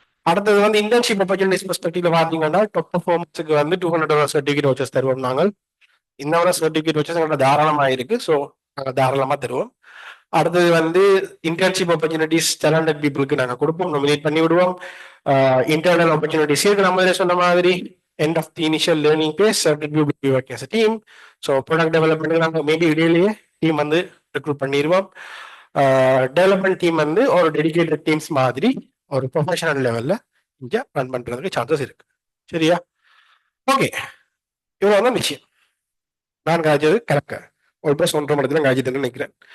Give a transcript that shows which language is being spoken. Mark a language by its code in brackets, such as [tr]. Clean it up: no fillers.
[ta] அடுத்தது வந்து internship opportunities பெர்ஸ்பெக்டிவ்ல பார்த்தீங்கன்னா டாப் பர்ஃபார்மன்ஸுக்கு வந்து $200 சர்டிஃபிகேட் வச்சஸ் தருவோம். நாங்கள் இந்த சர்டிஃபிகேட் வச்சஸ் எங்களோட தாராளமாக இருக்கு. ஸோ நாங்கள் தாராளமாக தருவோம். அடுத்தது வந்து இன்டர்ன்ஷிப் ஆப்பர்ச்சுனிட்டிஸ் டேலண்டட் பீப்புளுக்கு நாங்கள் கொடுப்போம், நாமினேட் பண்ணி விடுவோம். இன்டர்னல் ஆப்பர்ச்சுனிட்டிஸ் இருக்கு, நம்ம சொன்ன மாதிரி [en] end of the initial learning phase, certain people will be working as a team. [ta] So product development நாங்கள் மேபி இடையிலேயே டீம் வந்து ரெக்ரூட் பண்ணிடுவோம். டெவலப்மெண்ட் டீம் வந்து ஒரு டெடிகேட்டட் டீம்ஸ் மாதிரி ஒரு ப்ரொஃபஷனல் லெவல்ல இங்கே ரன் பண்றதுக்கு சான்சஸ் இருக்கு, சரியா? ஓகே, இவ்வளோ தான் விஷயம். நான் காய்ச்சது கரெக்டா ஒரு ப்ளஸ் 1.5 மணி நேரம் காய்ச்சிட்டுன்னு நினைக்கிறேன்.